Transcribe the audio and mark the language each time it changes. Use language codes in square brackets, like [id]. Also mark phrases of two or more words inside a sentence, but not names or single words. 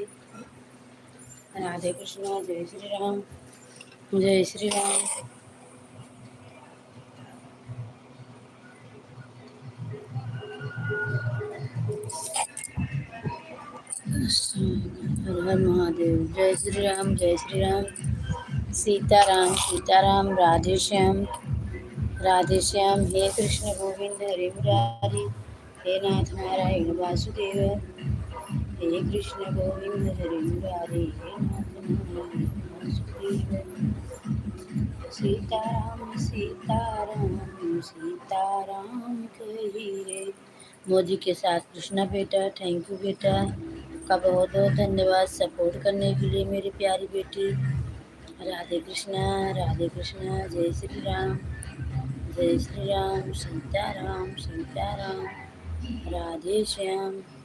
[hi] राधे कृष्णा, जय श्री राम, जय श्री राम। हर हर महादेव, जय श्री राम, जय श्री राम। सीताराम सीताराम, राधे श्याम राधे श्याम। [sa] हे कृष्ण गोविंद हरे मुरारी, हे नाथ नारायण वासुदेव। हे कृष्ण गोविंद हरे मुरारी, हे नाथ नारायण वासुदेव। [hi] सीताराम सीताराम सीताराम कही रे। मोदी के साथ कृष्णा बेटा, [en] thank you [hi] बेटा, का बहुत बहुत धन्यवाद सपोर्ट करने के लिए मेरी प्यारी बेटी। राधे कृष्णा, जय श्री राम, जय श्री राम। सीताराम सीताराम, राधे श्याम।